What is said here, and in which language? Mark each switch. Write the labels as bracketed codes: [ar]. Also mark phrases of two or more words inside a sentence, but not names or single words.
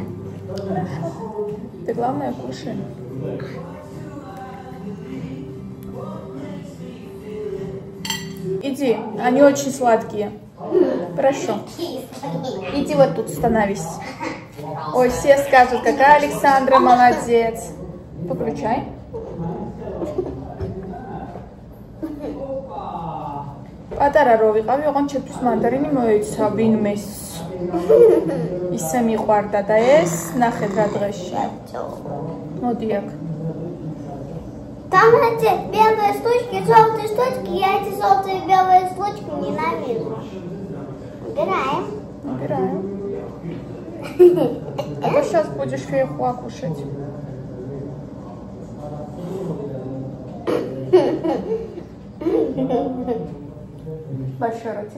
[ru] Ты главное кушай. Иди, они очень сладкие. Прошу. Иди вот тут становись. Ой, все скажут, какая Александра молодец. Выключай. [ka] პატარა როვიყავი, ოღონდ ჩემთვის მანდარინი მოეცა ვინმეს. ისე მიყვარდა და ეს ნახეთ რა დღეშია. მოდი აქ. [ru] Там эти белые штучки, желтые штучки, я эти желтые белые штучки ненавижу. Убираем. Убираем. А то сейчас будешь фейхуа кушать. Большой ротик.